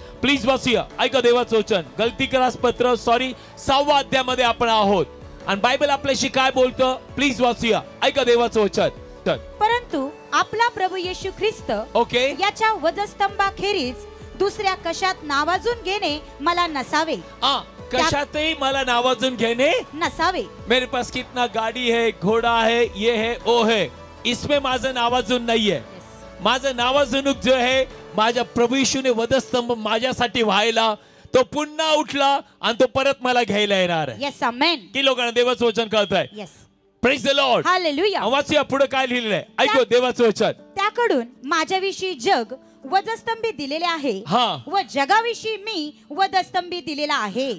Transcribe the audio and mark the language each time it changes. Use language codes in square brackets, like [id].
[mr] Please वाचूया, ऐका देवाचं वचन. गलतीकरास पत्र 6 अध्यायामध्ये आपण आहोत आणि बायबल आपल्याशी काय बोलतं, प्लीज वाचूया, ऐका देवाचं वचन. परंतु आपला प्रभू येशू ख्रिस्त ओके याच्या वधस्तंभाखेरीज दुसऱ्या कशात नावाजून घेणे मला नसावे. कशातही मला नावाजून घेणे नसावे. [hi] मेरे पास कितना गाड़ी है, घोड़ा है, ये है, वो है, इसमें [mr] माझं नावाजून नाहीये. माझं नावाजूनक जो आहे, माझ्या प्रभू येशूने वधस्तंभ माझ्यासाठी व्हायला, तो पुन्हा उठला आणि तो परत मला घ्यायला येणार आहे. [en] Yes amen. [mr] की लोकांना देवाचं वचन कळतंय? [en] Yes. Praise the lord. Hallelujah. [mr] वाचूया पुढे काय लिहिलेलं आहे, ऐकू देवाचं वचन. त्याकडून माझ्याविषयी जग वधस्तंभी दिलेले आहे व जगाविषयी मी वधस्तंभी दिलेला आहे.